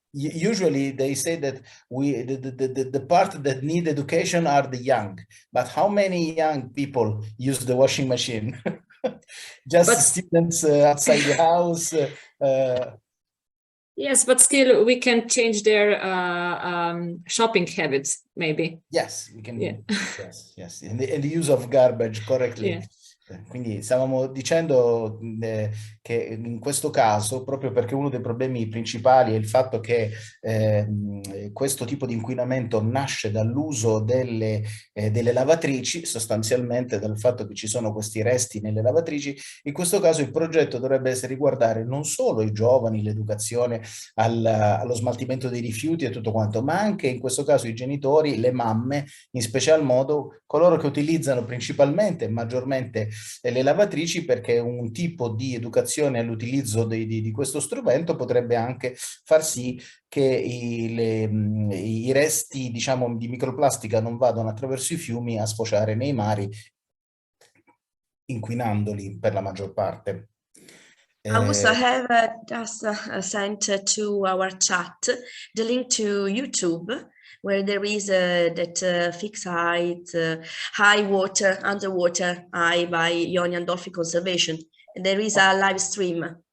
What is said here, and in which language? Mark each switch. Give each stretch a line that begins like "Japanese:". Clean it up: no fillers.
English: Usually they say that the part that need education are the young, but how many young people use the washing machine? Just students outside the house. Yes, but still we can change their shopping habits, maybe. Yes, we can. Yeah. Yes, and the use of garbage correctly. Yeah.
Italian: Quindi stavamo dicendo che in questo caso, proprio perché uno dei problemi principali è il fatto che questo tipo di inquinamento nasce dall'uso delle lavatrici, sostanzialmente dal fatto che ci sono questi resti nelle lavatrici, in questo caso il progetto dovrebbe riguardare non solo i giovani, l'educazione allo smaltimento dei rifiuti e tutto quanto, ma anche in questo caso i genitori, le mamme, in special modo coloro che utilizzano principalmente e maggiormente le lavatrici, perché un tipo di educazione all'utilizzo di questo strumento potrebbe anche far sì che i resti, diciamo, di microplastica non vadano attraverso i fiumi a sfociare nei mari, inquinandoli per la maggior parte.
English: Augusto, I have just sent to our chat the link to YouTube, where there is that fixed height, high water, underwater eye by Ioni Andolfi Conservation. And there is a live stream.